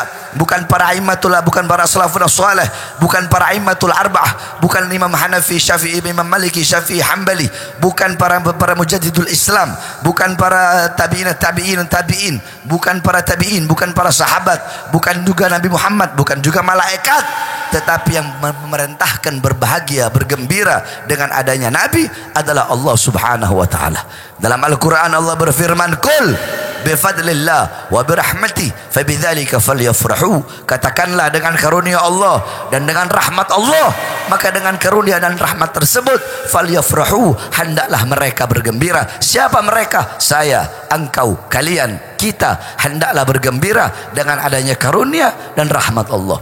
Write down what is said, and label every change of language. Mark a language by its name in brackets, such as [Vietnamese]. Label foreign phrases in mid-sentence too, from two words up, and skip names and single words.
[Indonesian] bukan para aimatul, bukan para [Arabic] سلف صالح, [Indonesian] bukan para [Arabic] الأئمة الأربعة, [Indonesian] bukan Imam Hanafi, Syafi'i, Imam Maliki, Syafi'i, Hambali, bukan para [Arabic] مجددي الإسلام, [Indonesian] bukan para tabi'in, bukan para tabi'in, bukan para sahabat, bukan juga Nabi Muhammad, bukan juga malaikat, tetapi yang memerintahkan berbahagia, bergembira dengan adanya Nabi adalah Allah [Arabic] سبحانه وتعالى. [Indonesian] Dalam Al-Qur'an Allah berfirman, [Arabic] "قل بفضل الله وبرحمته فبذلك فليفرحوا." [Indonesian] Katakanlah dengan karunia Allah dan dengan rahmat Allah, maka dengan karunia dan rahmat tersebut falyafrahu, hendaklah mereka bergembira. Siapa mereka? Saya, engkau, kalian, kita hendaklah bergembira dengan adanya karunia dan rahmat Allah.